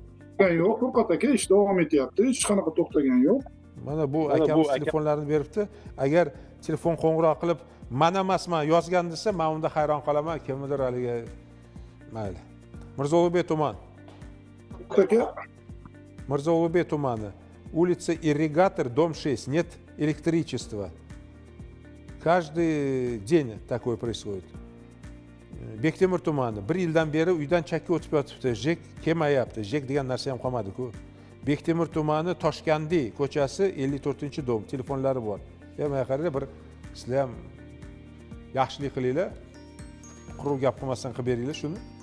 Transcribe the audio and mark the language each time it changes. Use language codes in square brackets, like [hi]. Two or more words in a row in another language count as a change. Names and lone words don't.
[uz] Yo'q, Furqat aka ish davom etyapti. Hech qanaqa to'xtagan yo'q. Mana bu akamiz telefonlarini beribdi. Agar telefon qo'ng'iroq qilib, "Mana emasman" yozgan desa, men unda hayron qolaman. Kimdir haliga mayli. Mirzo Ulug'bek tumani. Aka Mirzo Ulug'bek tumani. [ru] Улица Ирригатор, дом 6, нет электричества. Каждый день такое происходит. [uz] Bektemir tumani. 1 yildan beri uydan chakka o'tib yotibdi. Jek kelmayapti. Jek degan narsa ham qolmadi-ku. Bektemir tumani Toshkandi ko'chasi 54-dom. Telefonlari bor. Mana qaranglar, bir sizlar ham yaxshilik qilinglar. Quruq gap qilmasdan qilib beringlar shuni.